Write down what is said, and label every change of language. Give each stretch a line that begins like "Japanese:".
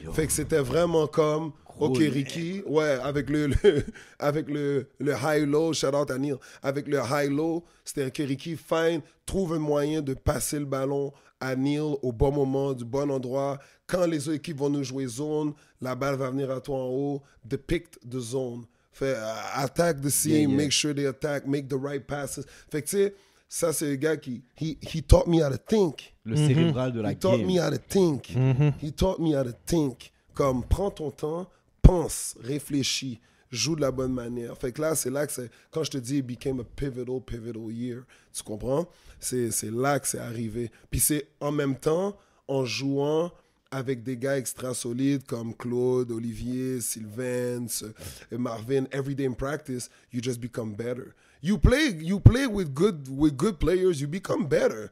French: Fait que c'était vraiment comme, OK, Ricky, avec le high-low, shout out à Neil, avec le high-low, c'était OK, Ricky, fine, trouve un moyen de passer le ballon à Neil au bon moment, du bon endroit. Quand les autres équipes vont nous jouer zone, la balle va venir à toi en haut.
English: Depict the zone.
French: Fait,
English: attack the seam, make sure they attack, make the right passes.
French: Fait que tu sais, ça c'est le gars qui,
English: he taught me how to think.
French: Le cérébral de la game.
English: He taught me how to think. He taught me how to think.
French: Comme, prends ton temps, pense, réfléchis, joue de la bonne manière. Fait que là, c'est là que c'est, quand je te dis,
English: it became a pivotal year.
French: Tu comprends? C'est là que c'est arrivé. Puis c'est en même temps, en jouant avec des gars extra solides comme Claude, Olivier, Sylvain, Marvin,
English: every day in practice, you just become better. You play with good players, you become better.